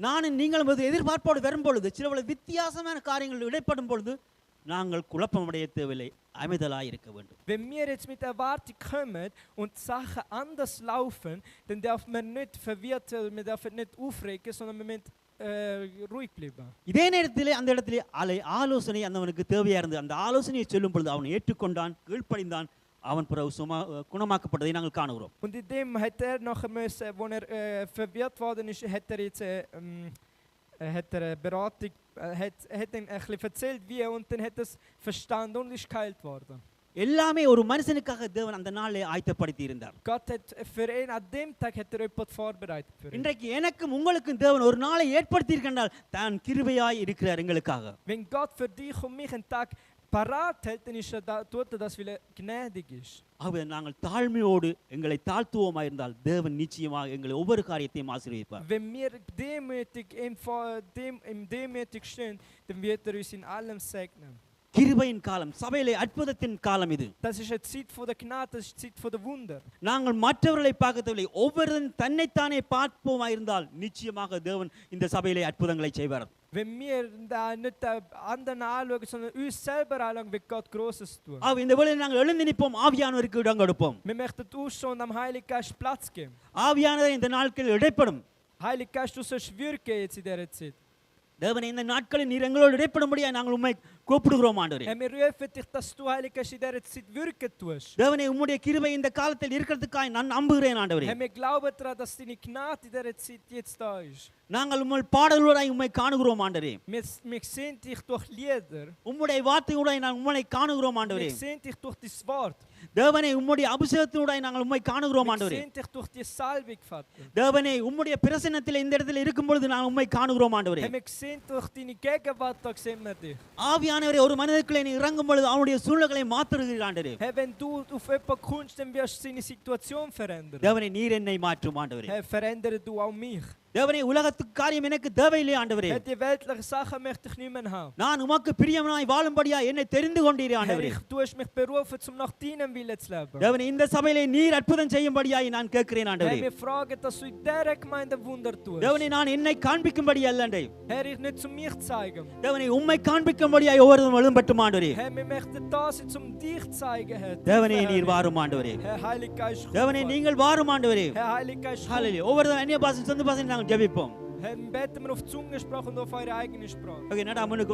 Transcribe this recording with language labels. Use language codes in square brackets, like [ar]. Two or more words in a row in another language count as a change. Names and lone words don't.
[ta] நானும் நீங்களும் எதிர்பார்ப்போடு வரும் பொழுது சில வித்தியாசமான காரியங்கள் இடைப்படும் பொழுது நாங்கள் குழப்பமடைய தேவையில்லை, அமைதலாய் இருக்க வேண்டும். [de] Wenn wir jetzt mit Erwartung kommen und Sachen anders laufen, dann darf man nicht verwirrt werden, man darf nicht aufregen, sondern man muss ruhig bleiben. [ta] இதே நேரத்திலே அந்த இடத்திலே ஆலோசனை அந்தவனுக்கு தேவையா இருந்தது. அந்த ஆலோசனையை சொல்லும் பொழுது அவன் ஏற்றுக்கொண்டான், கீழ்ப்படிந்தான். அவன் பிறகு குணமாக்கப்பட்டதை நாங்கள் காணுகிறோம். [de] Und in dem hat nachher müssen, wo verwirrt worden ist, hat er jetzt hat er Beratung, hat ein bisschen erzählt, wie und dann hat er es verstanden und ist geheilt worden. [ta] எல்லாமே ஒரு மனுஷனுக்காக தேவன் அந்த நாளே ஆயத்தப்படுத்தி இருந்தார். [de] Gott hat für ihn an dem Tag hat er etwas vorbereitet für ihn. [ta] இன்றைக்கு எனக்கும் உங்களுக்கும் தேவன் ஒரு நாளை ஏற்படுத்தி இருக்கின்றால் தான் கிருபையாய் இருக்கிறார் எங்களுக்காக. [de] Wenn Gott für dich und mich einen Tag parat hält, dann ist tut er das, weil er gnädig ist. [ta] ஆகவே நாங்கள் தாழ்மையோடு எங்களை தாழ்த்துவோமாய் இருந்தால் தேவன் நிச்சயமாக எங்களை ஒவ்வொரு காரியத்தையும் ஆசீர்வதிப்பார். [de] Wenn wir demütig stehen, dann wird er uns in allem segnen. [ta] கிருபையின் காலம், சபையிலே அற்புதத்தின் காலம் இது. [de] Das ist eine Zeit von der Gnade, das ist eine Zeit von der Wunder. [ta] நாங்கள் மற்றவர்களை பார்க்கவில்லை, ஒவ்வொருவரும் தன்னைத்தானே பார்ப்போமாய் இருந்தால் நிச்சயமாக தேவன் இந்த சபையிலே அற்புதங்களை செய்வார். [de] Wenn wir da nicht anderen anschauen, sondern uns selber anschauen, wird Gott Großes tun. [ta] இந்த வேளையில் நாங்கள் எழுந்து நிற்போம், ஆவியானவருக்கு இடம் கொடுப்போம். [de] Wir möchten ausschauen und am Heiligen Geist Platz geben. [ta] ஆவியானவர் இந்த நாட்களில் இடைப்படும். [de] Heiliger Geist, du sollst wirken jetzt in dieser Zeit. [ta] தேவனே, இந்த நாட்களில் நீர் எங்களோடு இடைப்படும்படியாக நாங்கள் உம்மை கூப்பிடுகிறோம் ஆண்டவரே. [de] Herr, wir rufen dich, dass du, Heiliger Geist, in dieser Zeit wirken tust. [ta] தேவனே உம்முடைய கிருபை இந்த காலத்தில் இருக்கிறதுக்காய் நான் நம்புகிறேன் ஆண்டவரே. [de] Herr, wir glauben daran, dass deine Gnade in dieser Zeit jetzt da ist. [ta] நாங்கள் உம்முடைய பாடல்களாய் உம்மை காணுகிறோம் ஆண்டவரே. [de] Wir sehen dich durch Lieder. [ta] உம்முடைய வார்த்தையோடாய் நான் உம்மை காணுகிறோம் ஆண்டவரே. [de] Wir sehen dich durch dein Wort. [ta] தேவனே உம்முடைய அபிஷேகத்தோடாய் நாங்கள் உம்மை காணுகிறோம் [de] Wir [ta] ஆண்டவரே. [de] sehen dich durch die Salbung, Vater. [ta] தேவனே உம்முடைய பிரசன்னத்தில் இந்த இடத்துல இருக்கும் பொழுது நான் உம்மை காணுகிறோம் ஆண்டவரே. [de] Herr, wir sehen durch deine Gegenwart, da sehen wir dich. [ta] ஆவியானவரே ஒரு மனிதனுக்குள்ளே நீ இறங்கும் பொழுது அவனுடைய சூழ்நிலைகளை மாற்றுகிறீர் ஆண்டவரே. [de] Herr, wenn du auf jemanden kommst, dann wirst du seine Situation verändern. [ta] தேவனே நீர் என்னை மாற்றும் ஆண்டவரே. [de] Herr, verändere du auch mich. [ta] தேவனே உலகத்துக்கு காரியம் எனக்கு தேவையில்லை ஆண்டவரே. [de] Herr, die weltlichen Sachen möchte ich nicht mehr haben. [ta] நான் உமக்கு பிரியமாய் வாழும்படியா என்னை தெரிந்து கொண்டீரே [de] Herr, [ta] ஆண்டவரே. [de] du hast mich berufen, um nach deinem Willen zu leben. [ta] தேவனே இந்த சபையிலே நீர் அற்புதம் செய்யும்படியாய் நான் கேட்கிறேன் [de] Herr, [ta] ஆண்டவரே. [de] wir fragen, dass du in dieser Gemeinde Wunder tust. [ta] தேவனே நான் என்னை காண்பிக்கும்படி அல்லண்டே. [de] Herr, ich nicht zu mich zeigen. [ta] தேவனே உம்மை காண்பிக்கும்படியாய் ஒவ்வொருவரும் எழும்பட்டும் ஆண்டவரே. [de] Herr, wir möchten da sein, um dich zu zeigen, Herr. [ta] தேவனே நீர் வாரும் ஆண்டவரே. [de] Herr, Heiliger Geist, komm. [ta] தேவனே நீங்கள் வாரும் ஆண்டவரே. [de] Herr, Heiliger Geist, komm. [ta] ஹalleluya. ஒவ்வொருவரும் அந்நிய பாஷை சொந்த பாஷை நாங்கள் ஜெபிப்போம். [de] Herr, beten wir auf Zungensprache und auf eure eigene Sprache. [ta] ஓகே நடா முன்னுக்கு